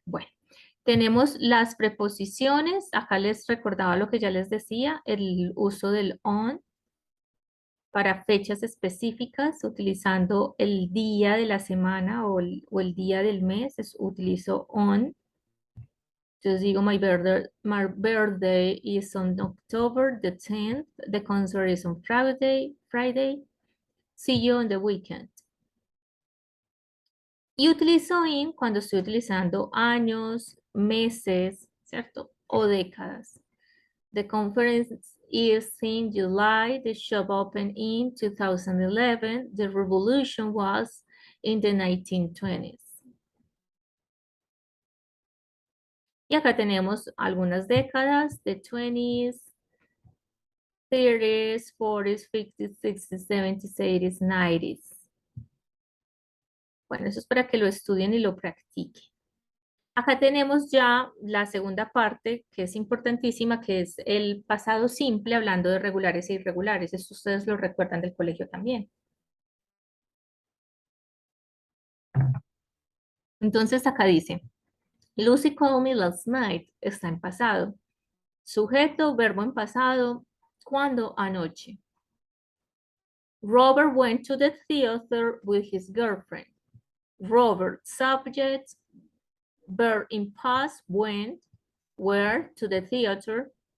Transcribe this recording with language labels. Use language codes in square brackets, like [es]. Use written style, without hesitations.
[es] Bueno, tenemos las preposiciones. Acá les recordaba lo que ya les decía, el uso del on para fechas específicas, utilizando el día de la semana o el día del mes, utilizo on. Entonces digo, [en] my birthday is on October the 10th. The concert is on Friday. See you on the weekend. [es] Y utilizo in cuando estoy utilizando años, meses, ¿cierto? O décadas. [en] The conference is in July. The shop opened in 2011. The revolution was in the 1920s. [es] Y acá tenemos algunas décadas, the 20s, 30s, 40s, 50s, 60s, 70s, 80s, 90s. Bueno, eso es para que lo estudien y lo practiquen. Acá tenemos ya la segunda parte, que es importantísima, que es el pasado simple, hablando de regulares e irregulares. Esto ustedes lo recuerdan del colegio también. Entonces acá dice, [en] Lucy called me last night, [es] está en pasado. Sujeto, verbo en pasado, ¿cuándo? Anoche. [en] Robert went to the theater with his girlfriend. Robert, subject, verb in past, went, where, to the theater.